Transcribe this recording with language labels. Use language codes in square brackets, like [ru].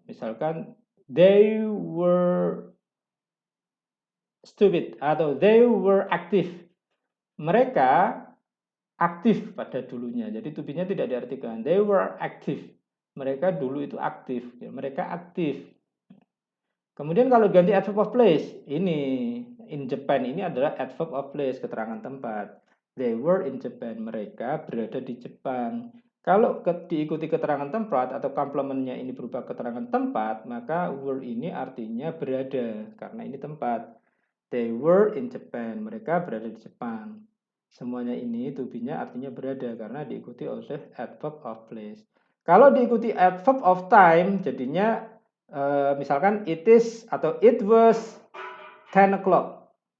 [en] Misalkan, they were stupid atau they were active. [id] Mereka aktif pada dulunya. Jadi to be-nya tidak diartikan. [en] They were active. [id] Mereka dulu itu aktif. Ya, mereka aktif. Kemudian kalau ganti adverb of place, ini in Japan ini adalah adverb of place, keterangan tempat. [en] They were in Japan, [id] mereka berada di Jepang. Kalau diikuti keterangan tempat atau komplementnya ini berupa keterangan tempat, maka were ini artinya berada, karena ini tempat. [en] They were in Japan, [id] mereka berada di Jepang. Semuanya ini to be-nya artinya berada, karena diikuti oleh adverb of place. Kalau diikuti adverb of time, jadinya misalkan [en] it is [id] atau [en] it was 10 o'clock.